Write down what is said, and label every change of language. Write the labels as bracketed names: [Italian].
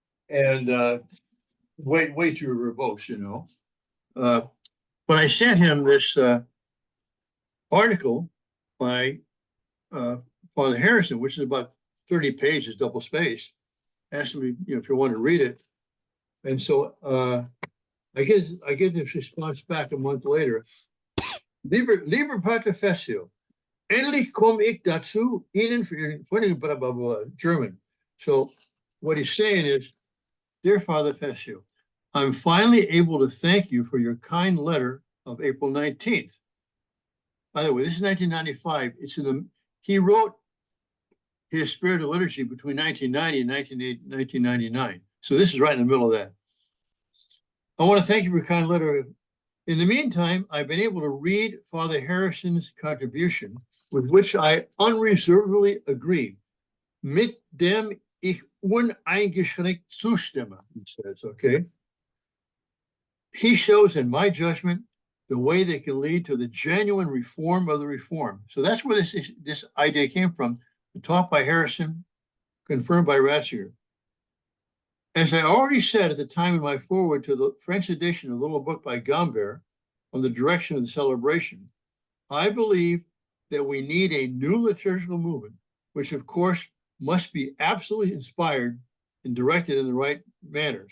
[English] And way too verbose, But I sent him this article by Father Harrison, which is about 30 pages, double spaced. Asked me, if you want to read it. And so I get this response back a month later. [German] Lieber Pater Fessio, endlich komme ich dazu, Ihnen für blah, blah, blah, German. [English] So what he's saying is, dear Father Fessio, I'm finally able to thank you for your kind letter of April 19th. By the way, this is 1995. He wrote his Spirit of Liturgy between 1990 and 1999. So this is right in the middle of that. I want to thank you for your kind letter. In the meantime, I've been able to read Father Harrison's contribution, with which I unreservedly agree. [German] Mit dem ich uneingeschränkt zustimme, [English] he says, okay? He shows, in my judgment, the way that can lead to the genuine reform of the reform. So that's where this idea came from, taught by Harrison, confirmed by Ratzinger. As I already said at the time in my foreword to the French edition of the little book by Gambert on the direction of the celebration, I believe that we need a new liturgical movement, which of course must be absolutely inspired and directed in the right manner.